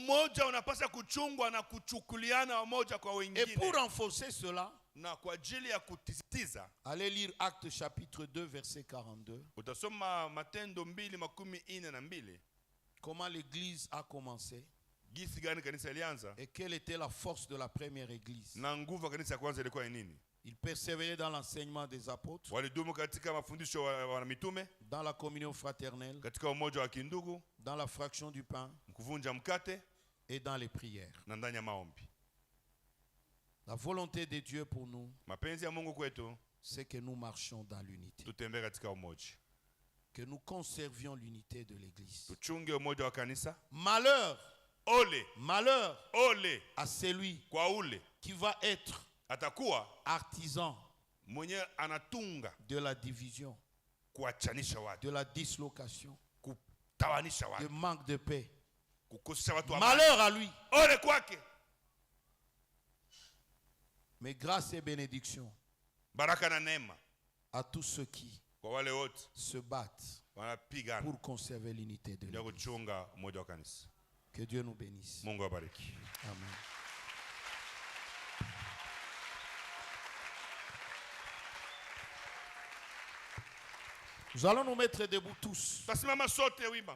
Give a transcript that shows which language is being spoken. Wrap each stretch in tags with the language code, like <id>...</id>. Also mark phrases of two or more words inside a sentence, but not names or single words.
<fr>Et pour renforcer cela, allez lire Actes chapitre 2 verset 42. Comment l'église a commencé.</fr> <sw>gisi gani kanisa ilianza</sw> <fr>et quelle était la force de la première église.</fr> <sw>na nguvu ya kanisa ya kwanza ilikuwa ni nini.</sw> <fr>Ils persévéraient dans l'enseignement des apôtres,</fr> <sw>Walidumu katika mafundisho wa mitume,</sw> <fr>dans la communion fraternelle,</fr> <sw>katika umoja wa kindugu,</sw> <fr>dans la fraction du pain</fr> <sw>kuvunja mkate</sw> <fr>et dans les prières.</fr> <sw>na ndani ya maombi.</sw> <fr>La volonté de Dieu pour nous,</fr> <sw>Mapenzi ya Mungu kwetu</sw> <fr>c'est que nous marchions dans l'unité,</fr> <sw>tutembee katika umoja,</sw> <fr>que nous conservions l'unité de l'église.</fr> <sw>tuchunge umoja wa kanisa.</sw> <fr>Malheur, malheur</fr> <sw>Ole</sw> <fr>à celui</fr> <sw>kwa ule</sw> <fr>qui va être</fr> <sw>atakuwa</sw> <fr>artisan</fr> <sw>mwenye anatunga</sw> <fr>de la division,</fr> <sw>kuachanisha watu,</sw> <fr>de la dislocation,</fr> <sw>kutawanisha</sw> <fr>de</fr> <sw>watu,</sw> <fr>manque de paix.</fr> <sw>kukosesha watu amani.</sw> <fr>Malheur à lui.</fr> <sw>Ole kwake.</sw> <fr>Mais grâce et bénédiction</fr> <sw>Baraka na neema</sw> <fr>à tous ceux qui</fr> <sw>kwa wale wote</sw> <fr>se battent</fr> <sw>wanapigana</sw> <fr>pour conserver l'unité de</fr> <sw>ya</sw> <fr>l'Église.</fr> <sw>kuchunga umoja wa kanisa.</sw> <fr>Que Dieu nous bénisse.</fr> <sw>Mungu awabariki. Amen.</sw> <fr>Nous allons nous mettre debout tous.</fr> <sw>Tasimama sote wima.</sw>